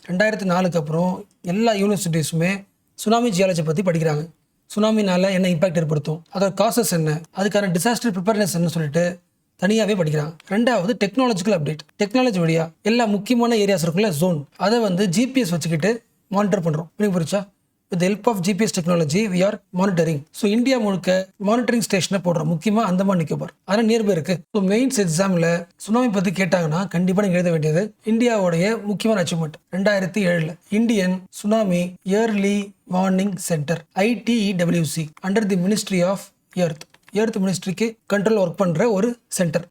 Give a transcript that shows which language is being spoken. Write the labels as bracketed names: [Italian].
[Tamil] 2004க்கு அப்புறம் எல்லா யூனிவர்சிட்டிஸுமே tsunami geology பற்றி படிக்கிறாங்க. சுனாமினால என்ன இம்பாக்ட் ஏற்படுத்தும், அதோட காசஸ் என்ன, அதுக்கான டிசாஸ்டர் ப்ரிப்பேர்னஸ் என்ன சொல்லிட்டு தனியாகவே படிக்கிறாங்க. 2வது, டெக்னாலஜிக்கல் அப்டேட். டெக்னாலஜி வழியா எல்லா முக்கியமான ஏரியாஸ் இருக்குல்ல, ஜோன், அதை வந்து ஜிபிஎஸ் வச்சுக்கிட்டு மானிட்டர் பண்ணுறோம். Meaning புரிச்சா? [English] With the help of GPS technology, we are monitoring. [Tamil] So India முழுக்க மானிட்டரிங் ஸ்டேஷனை போடுறோம். முக்கியமாக அந்தமான் நிக்கோபார், அதெல்லாம் நியர்பை இருக்கு. ஸோ மெயின்ஸ் எக்ஸாமில் சுனாமி பற்றி கேட்டாங்கன்னா கண்டிப்பாக நீங்கள் எழுத வேண்டியது இந்தியாவுடைய முக்கியமான achievement 2007 Indian tsunami yearly warning centre ITEWC under the ministry of earth மினிஸ்ட்ரிக்கு control work பண்ணுற ஒரு சென்டர்.